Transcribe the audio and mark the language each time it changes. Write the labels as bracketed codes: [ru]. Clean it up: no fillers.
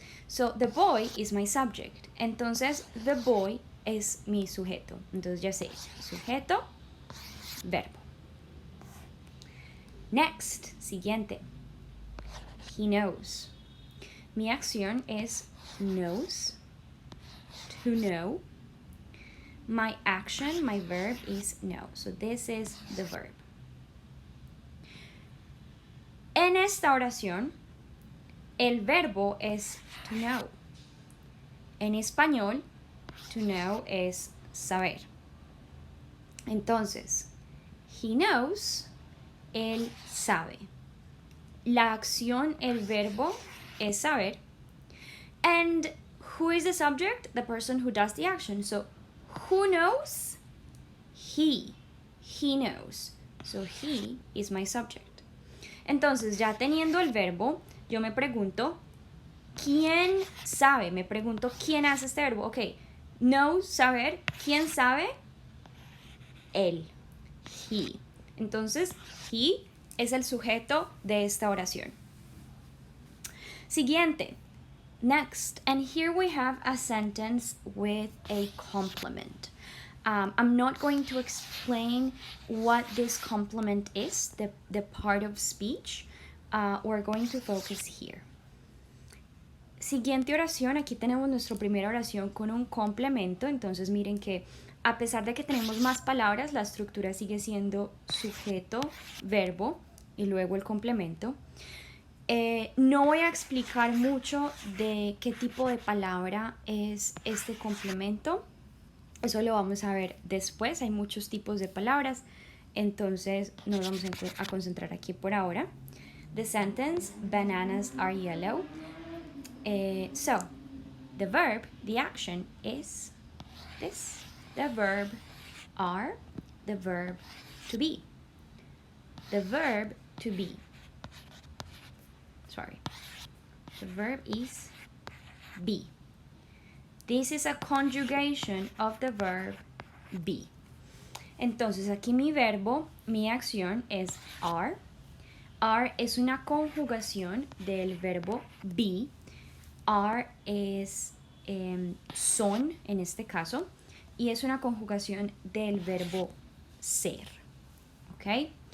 [en] So, the boy is my subject. [es] Entonces, [en] the boy [es] es mi sujeto. Entonces ya sé, sujeto, verbo. [en] Next, [es] siguiente. [en] He knows. [es] Mi acción es [en] knows, to know. My action, my verb is know. So this is the verb. [es] En esta oración, el verbo es [en] to know. [es] En español, [en] to know [es] es saber. Entonces, [en] he knows, [es] él sabe. La acción, el verbo, es saber. [en] And who is the subject? The person who does the action. So, who knows? He. He knows. So, he is my subject. [es] Entonces, ya teniendo el verbo, yo me pregunto, ¿quién sabe? Me pregunto, ¿quién hace este verbo? Ok, know, saber. ¿Quién sabe? Él. He. Entonces, he es el sujeto de esta oración. Siguiente. [en] Next. And here we have a sentence with a complement. I'm not going to explain what this complement is, the part of speech. We're going to focus here. [es] Siguiente oración. Aquí tenemos nuestra primera oración con un complemento. Entonces miren que a pesar de que tenemos más palabras, la estructura sigue siendo sujeto, verbo y luego el complemento. No voy a explicar mucho de qué tipo de palabra es este complemento. Eso lo vamos a ver después. Hay muchos tipos de palabras. Entonces nos vamos a concentrar aquí por ahora. [en] The sentence, bananas are yellow. So, the verb, the action is this. The verb are, the verb to be. The verb to be. Sorry. The verb is be. This is a conjugation of the verb be. [es] Entonces aquí mi verbo, mi acción es are. Are es una conjugación del verbo be. Are es son en este caso y es una conjugación del verbo ser. ¿Ok?